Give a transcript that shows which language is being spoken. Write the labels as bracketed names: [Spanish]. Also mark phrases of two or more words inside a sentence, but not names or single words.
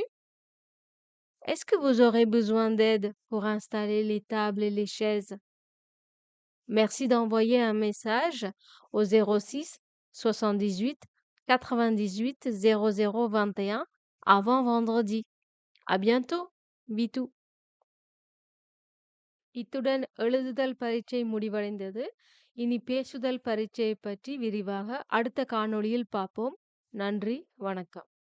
[French] Est-ce que vous aurez besoin d'aide pour installer les tables et les chaises? Merci d'envoyer un message au 06 78 98 00 21 avant vendredi. À bientôt. Bitou. [Tamil] இத்துடன் எழுதுதல் பரீட்சை முடிவடைந்தது. இனி பேசுதல் பரீட்சையை பற்றி விரிவாக அடுத்த காணொளியில் பார்ப்போம். நன்றி, வணக்கம்.